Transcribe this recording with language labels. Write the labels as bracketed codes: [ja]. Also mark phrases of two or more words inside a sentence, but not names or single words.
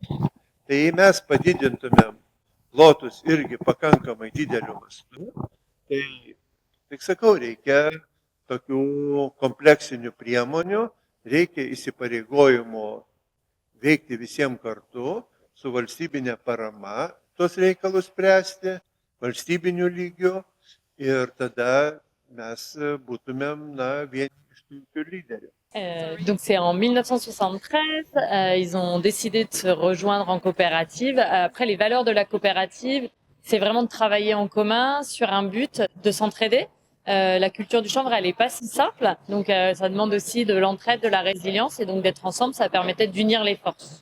[lt] Tai jei mes padidintumėm plotus irgi pakankamai dideliu mastu, tai, tik sakau, reikia tokių kompleksinių priemonių, reikia įsipareigojimo veikti visiems kartu, su valstybinė parama tos reikalus spręsti, valstybinių lygių ir tada mes būtumėm vieni iš tų lyderių. [fr] Donc c'est en 1973, ils ont décidé de se rejoindre en coopérative. Après, les valeurs de la coopérative, c'est vraiment de travailler en commun sur un but, de s'entraider. La culture du chanvre, elle n'est pas si simple, donc ça demande aussi de l'entraide, de la résilience, et donc d'être ensemble, ça permettait d'unir les forces.